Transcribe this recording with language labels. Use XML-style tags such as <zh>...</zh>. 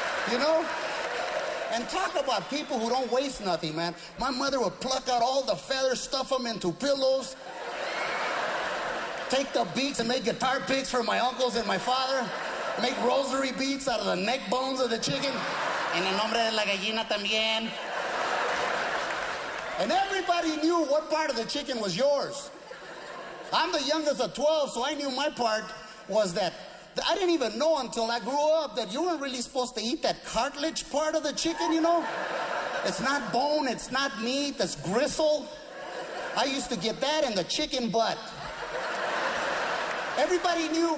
<en>You know? And talk about people who don't waste nothing, man. My mother would pluck out all the feathers, stuff them into pillows, take the beats and make guitar picks for my uncles and my father, make rosary beads out of the neck bones of the chicken.</en> <es>En el nombre de la gallina también.</es> <en>And everybody knew what part of the chicken was yours. I'm the youngest of 12, so I knew my part was that. I didn't even know until I grew up that you weren't really supposed to eat that cartilage part of the chicken, you know? It's not bone, it's not meat, it's gristle. I used to get that in the chicken butt. Everybody knew.</en>